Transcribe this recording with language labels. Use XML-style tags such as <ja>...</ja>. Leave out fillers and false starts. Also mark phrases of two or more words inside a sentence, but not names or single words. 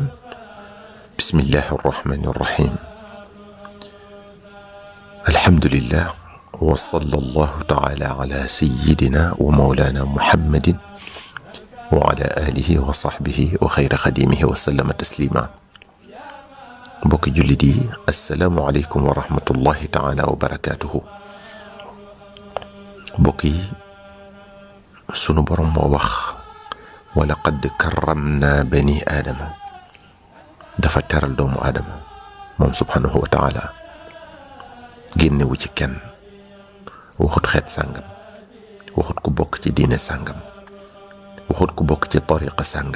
<ar>بسم الله الرحمن الرحيم. الحمد لله وصلى الله تعالى على سيدنا ومولانا محمد وعلى آله وصحبه وخير خديمه وسلم تسليما.</ar> <wo>mbokki jullit yi</wo> <ar>السلام عليكم ورحمة الله تعالى وبركاته.</ar> <wo>mbokk yi sunu borom moo wax</wo> <ar>ولقد كرمنا بني آدم,</ar> <wo>dafa teral doomu aadama moom</wo> <ar>سبحانه وتعالى,</ar> <wo>génnewu ci kenn, waxut xeet sàngam, waxut ku bokk ci diine sàngam, waxut ku bokk ci tariqa sàngam.</wo>